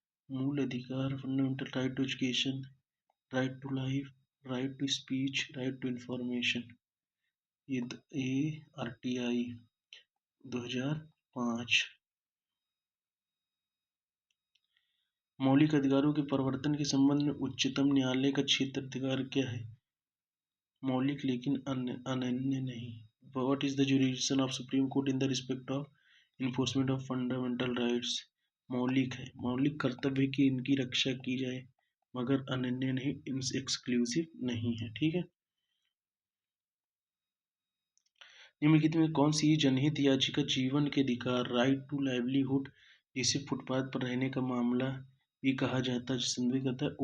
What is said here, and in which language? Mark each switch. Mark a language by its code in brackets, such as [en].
[hi] मूल अधिकार [en] Fundamental right to education, right to life, right to speech, right to information. [hi] ये RTI 2005। मौलिक अधिकारों के प्रवर्तन के संबंध में उच्चतम न्यायालय का क्षेत्राधिकार क्या है? मौलिक लेकिन अनन्य नहीं। [en] What is the jurisdiction of Supreme Court in the respect of enforcement of fundamental rights? [hi] मौलिक है। मौलिक कर्तव्य की इनकी रक्षा की जाए मगर अनन्य नहीं, एक्सक्लूसिव नहीं है। ठीक है। निम्नलिखित में कौन सी जनहित याचिका जीवन के अधिकार, राइट टू लाइवलीहुड, जिसे फुटपाथ पर रहने का मामला भी कहा जाता है, संदर्भित करता है?